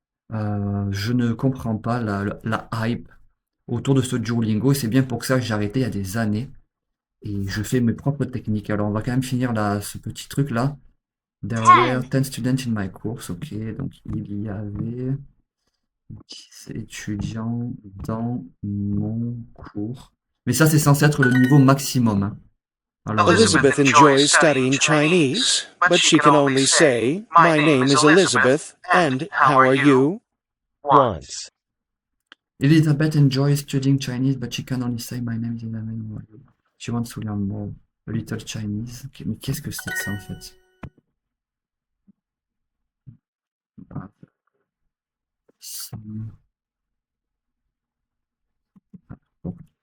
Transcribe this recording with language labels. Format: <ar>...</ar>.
<fr>Je ne comprends pas la hype autour de ce Duolingo et c'est bien pour ça que j'ai arrêté il y a des années et je fais mes propres techniques. Alors on va quand même finir là, ce petit truc là.</fr> <en>There were 10 students in my course, ok,</en> <fr>donc il y avait 10 étudiants dans mon cours. Mais ça c'est censé être le niveau maximum, hein. Alors,</fr> <en>Elizabeth enjoys studying Chinese, but she can only say, "My name is Elizabeth, and how are you?" once. Elizabeth enjoys studying Chinese, but she can only say my name is Elizabeth. She wants to learn more. A little Chinese.</en> <fr>Ok, mais qu'est-ce que c'est que ça en fait? Ah, some- bon.</fr>